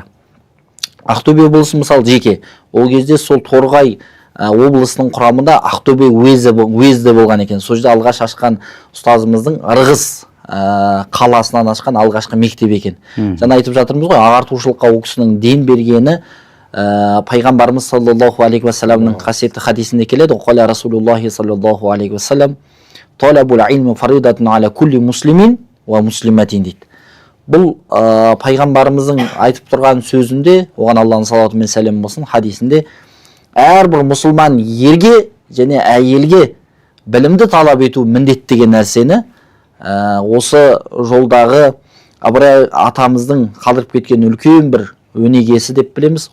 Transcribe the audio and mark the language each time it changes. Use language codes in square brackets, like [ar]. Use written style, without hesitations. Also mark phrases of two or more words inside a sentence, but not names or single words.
[kk] Ақтөбе облысы мысалы жеке. Ол кезде сол Торғай облысының құрамында Ақтөбе уезі болған екен. Сол жерде алғаш ашқан ұстазымыздың Ырғыз қаласынан ашқан алғашқы мектеп екен. Жаңа айтып жатырмыз ғой, ағартушылыққа ол кісінің ден бергені пайғамбарымыз [ar] صلى الله عليه وسلم [kk] қасиетті хадисінде келеді. [ar] قال رسول الله صلى الله عليه وسلم طلب العلم فريضة على كل مسلم ومسلمة дейді. [kk] Бұл пайғамбарымыздың айтып тұрған сөзінде, оған Алланың салауаты мен сәлемі болсын, хадисінде әрбір мұсылман ерге және әйелге білімді талап ету міндет деген нәрсені осы жолдағы Ыбырай атамыздың қалдырып кеткен үлкен бір өнегесі деп білеміз.